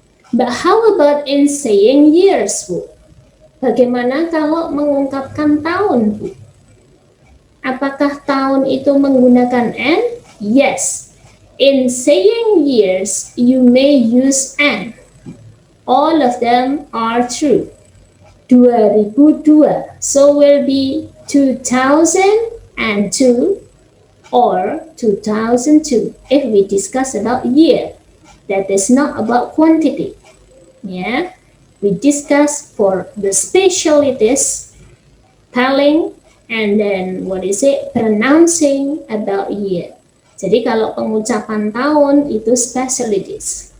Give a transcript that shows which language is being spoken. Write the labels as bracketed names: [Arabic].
[English] But how about in saying years, Bu? [Indonesian] Bagaimana kalau mengungkapkan tahun, Bu? Apakah tahun itu menggunakan N? [English] Yes. In saying years, you may use N. All of them are true. 2002. So will be 2002 or 2002 if we discuss about year. That is not about quantity. Yeah. we discuss for the specialties, spelling, and then pronouncing about year. [Indonesian] Jadi kalau pengucapan tahun itu specialties.